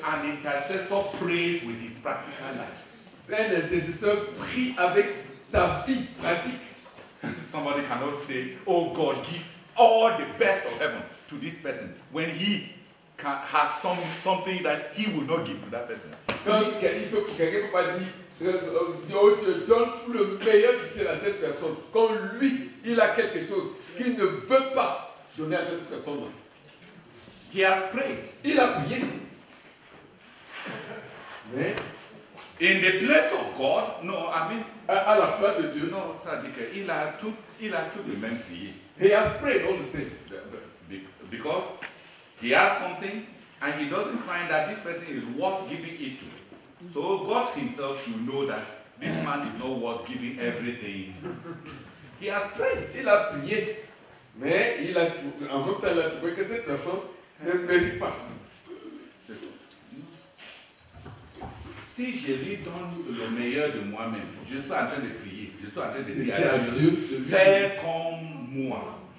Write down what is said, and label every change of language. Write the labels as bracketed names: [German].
[English] An intercessor prays with his practical life. [French] C'est un intercesseur prie avec sa vie pratique. [English] Somebody cannot say, oh God, give all the best of heaven to this person when he has something that he will not give to that person. [French] Donc, quelqu'un ne peut pas dire, Dieu te donne tout le meilleur du ciel à cette personne. Quand lui, il a quelque chose qu'il ne veut pas donner à cette personne. [English] He has prayed. [French] Il a prié. Mais, [English] in the place of God, no, I mean, [French] à la place de Dieu, non, ça dit qu'il a tout de même prié. [English] He has prayed all the same. Because he has something and he doesn't find that this person is worth giving it to. So God himself should know that this man is not worth giving everything to. He has prayed. [French] Il a prié. Mais il a en même temps, il a trouvé que cette personne ne mérite pas. Si je lui donne le meilleur de moi-même, je suis en train de prier, je suis en train de dire à Dieu, fais comme moi.